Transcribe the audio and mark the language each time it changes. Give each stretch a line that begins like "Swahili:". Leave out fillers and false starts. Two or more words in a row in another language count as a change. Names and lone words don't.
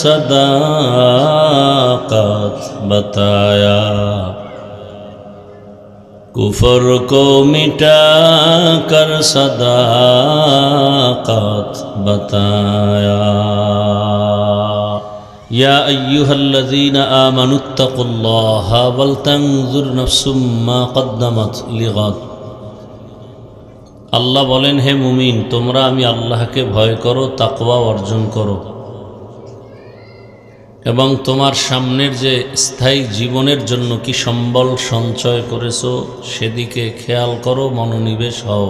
Hindi: सदाकत बताया कुफर को मिटा कर सदाकत बताया
Arabic: يا أيها الذين آمنوا اتقوا الله ولتنظر نفس ما قدمت لغد.
Bangla: আল্লাহ বলেন, হে মুমিন, তোমরা আমি আল্লাহকে ভয় করো, তাকওয়া অর্জন করো এবং তোমার সামনের যে স্থায়ী জীবনের জন্য কি সম্বল সঞ্চয় করেছো সেদিকে খেয়াল করো, মনোনিবেশ হও।